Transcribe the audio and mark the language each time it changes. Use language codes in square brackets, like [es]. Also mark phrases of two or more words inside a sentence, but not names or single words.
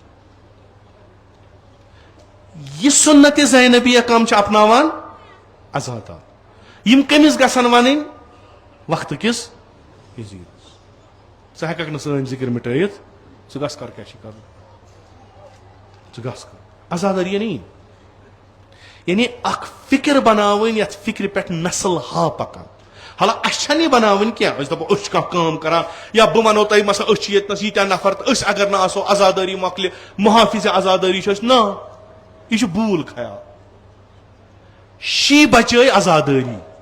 [ks] یہ سنت زینبیہ کم چھِ اپناوان ازادا یم کٔمِس گژھن ونٕنۍ وقت کس یزیدس ژٕ ہیٚککھ نہٕ سٲنۍ ذکر مٹٲیِتھ ژٕ گژھ کر کیاہ چھُے کرُن ژٕ گژھ کر آزاداری نہیں یعنی اکھ فکر بناوٕنۍ یتھ فکرِ پٮ۪ٹھ نسل ہا پکان حالانکہ اس چھنہٕ یہِ بناوٕنۍ کینٛہہ أسۍ دپو أسۍ چھِ کانٛہہ کٲم کران یا بہٕ ونو تۄہہِ مثلا أسۍ چھِ ییٚتنس ییٖتیاہ نفر تہٕ أسۍ اگر نہٕ آسو آزاداری مۄکلہِ محافظ آزاداری چھِ أسۍ نہ یہ چھُ بوٗل خیال شی بچٲے آزاداری